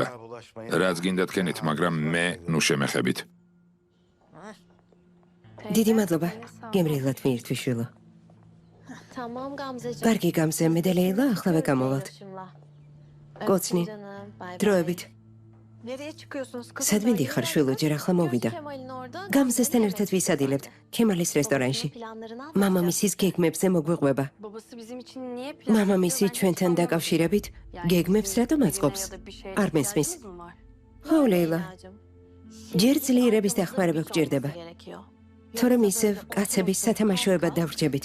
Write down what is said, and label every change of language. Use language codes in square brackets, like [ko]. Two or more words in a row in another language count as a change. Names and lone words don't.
[ka] რაც გინდა თქვენით, მაგრამ მე ნუ შემეხებით. დიდი მადლობა. გემრიელად მიირთვი შვილო. [tr] Tamam Gamzeciğim. [ka] კარგი გამზე მე და ლეილა ახლავე გამოვალთ. Kocni. დროებით. [tr] Nereye çıkıyorsunuz kızım? [ka] სად მიდიხარ შვილო, ჯერ ახლა მოვიდა. გამზესთან ერთად ვისადილებთ ქემალის რესტორანში. მამამისის გეგმებზე მოგვიყვება. [tr] Babası bizim için niye plan [ka] მამამისი [tr] yapıyor? [ka] ჩვენთან დაკავშირებით გეგმებს რატომ აწყობს? არ მესმის. ხო, ლეილა. ჯერ ძლიერების დახმარება გვჭირდება. თორემ ისევ კაცების სათამაშოებად დავრჩებით.